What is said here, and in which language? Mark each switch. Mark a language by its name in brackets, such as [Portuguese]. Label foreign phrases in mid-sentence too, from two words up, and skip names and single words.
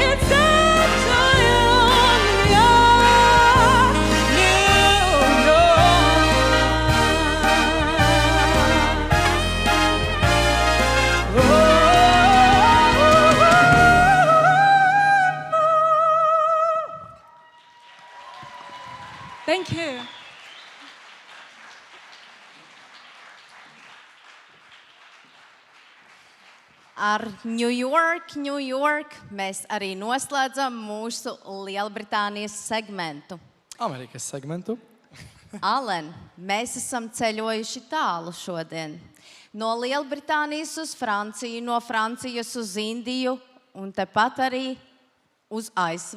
[English] It's up to you, New York, New York. Thank you. [Latvian] Ar New York, New York mēs arī noslēdzam mūsu Lielbritānijas segmentu. Amerikas segmentu. Alen, mēs esam ceļojuši tālu šodien. No Lielbritānijas uz Franciju, no Francijas uz Indiju un tepat arī uz ASV.